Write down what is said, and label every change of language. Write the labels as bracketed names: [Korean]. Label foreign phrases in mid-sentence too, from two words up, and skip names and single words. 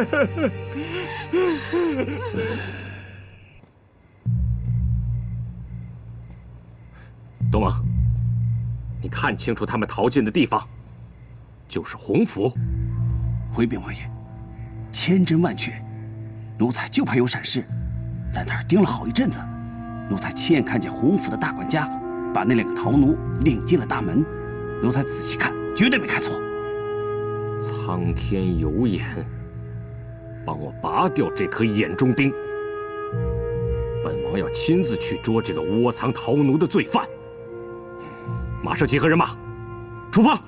[Chinese] 东王，你看清楚他们逃进的地方，就是洪府。回禀王爷，千真万確。奴才就怕有閃失，在那兒盯了好一陣子。奴才親眼看見洪府的大管家把那2 個逃奴領進了大門。奴才仔細看，絕對沒看錯。蒼天有眼，幫我拔掉這顆眼中釘。本王要親自去捉這個窩藏逃奴的罪犯。馬上集合人馬，出發！